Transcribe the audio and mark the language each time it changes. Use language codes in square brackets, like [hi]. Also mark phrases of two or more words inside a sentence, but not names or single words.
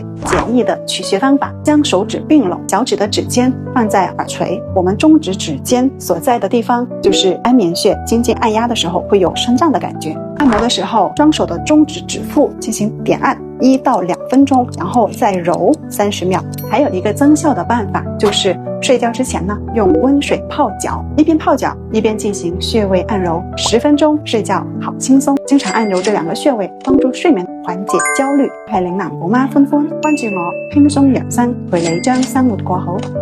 [zh] 简易的取穴方法，将手指并拢，脚趾的指尖放在耳垂，我们中指指尖所在的地方就是安眠穴。轻轻按压的时候会有酸胀的感觉。按摩的时候，双手的中指指腹进行点按1到2分钟，然后再揉30秒。还有一个增效的办法，就是睡觉之前呢，用温水泡脚，一边泡腳一邊進行穴位按揉，10分鐘睡覺好輕鬆。經常按揉這2個穴位，幫助睡眠，緩解焦慮。係嶺南寶媽歡歡，關注我，輕鬆養生，陪你將生活過好。